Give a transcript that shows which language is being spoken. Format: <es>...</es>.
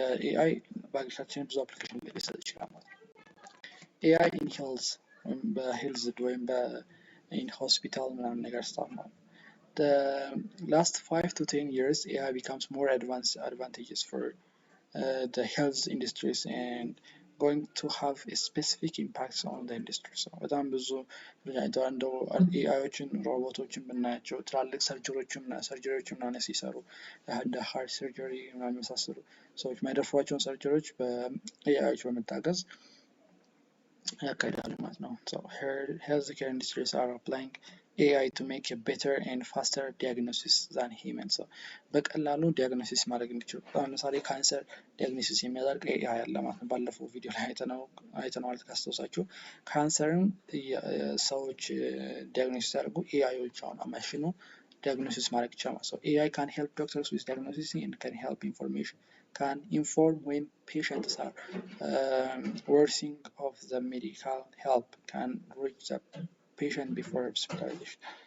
<am>AI በአግሪካልቸር ብዙ አፕሊኬሽን ሊሰጥ ይችላል ማለት ነው።</am> <en>AI in health</en> <am>በሄልዝ ወይም</am> <en>in hospital</en> <am>ምናምን ነገር ስታፍ ነው።</am> <en>The last 5 to 10 years AI becomes more advantageous for the health industries and going to have a specific impacts on the industry.</en> <am>So በጣም ብዙ እንደው ኤአይዎችን ሮቦቶችን ብናያቸው ትላልቅ ሰርጀሪዎችን ምናምን ሲሰሩ እንደ ሃርት ሰርጀሪ ምናምን የመሳሰሉ ሰዎች የማይደፍሯቸውን ሰርጀሪዎች በኤአይዎች በመታገዝ ያካሂዳሉ ማለት ነው።</am> <en>So healthcare industries are applying AI to make a better and faster diagnosis than humans.</en> <am>So በቀላሉ ዲያግኖሲስ ማድረግ እንዲችሉ ለምሳሌ ካንሰር ዲያግኖሲስ የሚያደርግ AI አለ ማለት ነው። ባለፈው ቪዲዮ ላይ አይተነዋል ካስታውሳችሁ። ካንሰርን ሰዎች ዲያግኖሲስ ያደርጉ ኤአይዎች አሁን ማሽኑ diagnosis ማድረግ ይችላል።</am> <en>So AI can help doctors with diagnosis and can help can inform when patients are worsening of the medical help can reach the patient before hospitalization.</en>